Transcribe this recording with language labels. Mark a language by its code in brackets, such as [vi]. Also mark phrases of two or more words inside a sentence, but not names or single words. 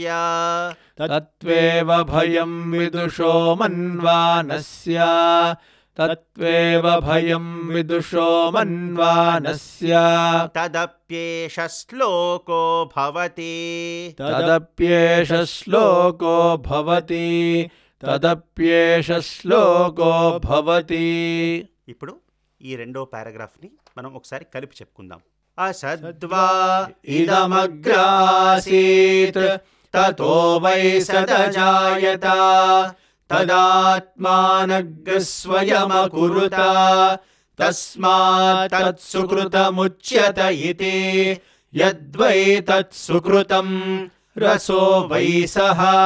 [sa] तत्त्वेव भयं विदुषो मन्वानस्य तत्त्वेव भयं विदुषो मन्वानस्य तदप्येष श्लोको भवति तदप्येष श्लोको भवति तदप्येष श्लोको भवति [te] ఇప్పుడు ఈ రెండో పారాగ్రాఫ్ని మనం ఒకసారి కలిపి చెప్పుకుందాం. [sa] असद्वा इदमग्रासीत् ततो वै सदजायत तदात्मानग्स्वयमकुरुत तस्मात् तत्सुकृतमुच्यत इति यद्वै तत्सुकृतं रसो वै सः